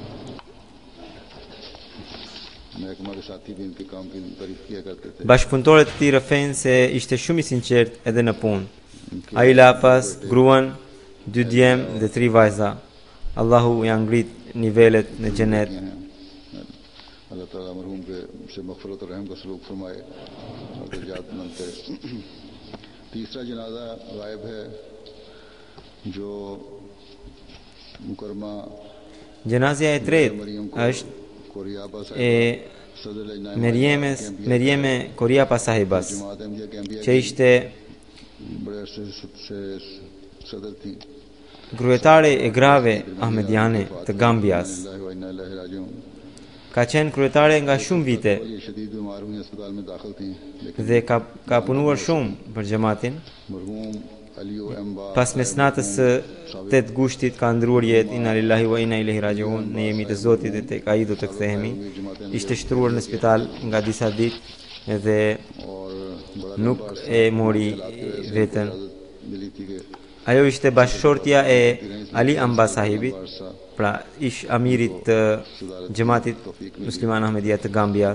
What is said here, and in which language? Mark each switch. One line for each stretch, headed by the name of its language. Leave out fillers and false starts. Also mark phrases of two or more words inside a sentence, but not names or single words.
Albanian: Bashkëpunëtorët e tij rrëfejnë se ishte shumë i sinqert edhe në punë. Ai la pas gruan, 2 djem dhe 3 vajza. Allahu ja ngrit nivelet në xhenet.
Urdu: Allah Taala مرحوم کے سے مغفرت اور رحم کا سلوک فرمائے اور درجات بلند کرے. تیسرا جنازہ غائب ہے جو مکرمہ
Albanian: Gjenazja e tretë është e Merieme Koriapa sahibas, që ishte kryetare e grave ahmediane të Gambias. Ka qenë kryetare nga shumë vite dhe ka punuar shumë për xhamatin. Pas mesnatës së 8 gushtit ka ndruar jetë.
Arabic: إنا لله وإنا إليه راجعون.
Albanian: Ne jemi të Zotit dhe tek ai do të kthehemi. Ishte shtruar në spital nga disa ditë dhe nuk e mori veten. Ajo ishte bashkëshortja e Ali Amba sahibit, pra ish amirit të xhamatit musliman Ahmedia të Gambias.